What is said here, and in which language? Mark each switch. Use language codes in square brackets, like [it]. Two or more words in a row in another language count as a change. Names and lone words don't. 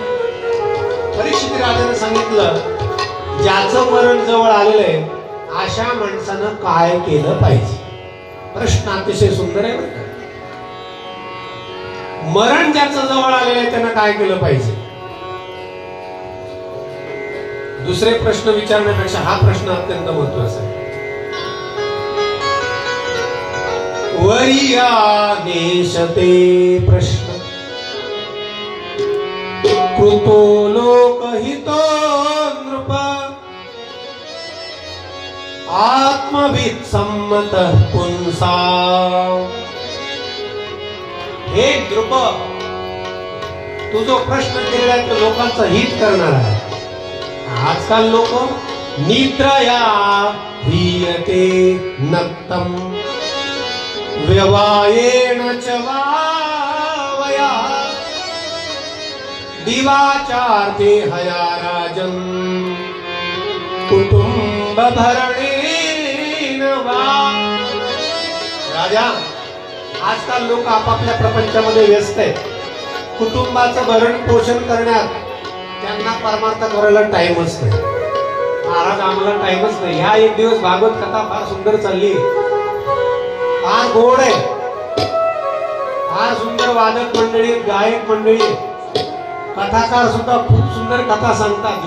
[mr] परीक्षित राजाने सांगितलं, ज्याचं मरण जवळ आलेलं आहे अशा माणसानं काय केलं पाहिजे? प्रश्न अतिशय सुंदर आहे बरं का. मरण ज्याचं जवळ आलेलं आहे त्यानं काय केलं पाहिजे? दुसरे प्रश्न विचारण्यापेक्षा हा प्रश्न अत्यंत महत्वाचा आहे. [sa] वरिया देशते प्रश्न कृतो लोकहितो नृप आत्मविद सम्मत पुंसा. हे नृप, [mr] तू जो प्रश्न केलेला आहे तो लोकांचं हित करणार आहे. आजकाल लोक [sa] निद्रया हीयते नक्तम व्यवायेण च वावया दिवाचार्थे हया राजन कुटुंब भरणेन वा. [mr] राजा, आजकाल लोक आपापल्या प्रपंचामध्ये व्यस्त आहेत. कुटुंबाचं भरण पोषण करण्यात त्यांना परमार्थ करायला टाइमच नाही. महाराज आम्हाला टाइमच नाही. ह्या एक दिवस भागवत कथा फार सुंदर चालली, फार गोड आहे, फार सुंदर वादक मंडळी, गायक मंडळी, कथाकार सुद्धा खूप सुंदर कथा सांगतात.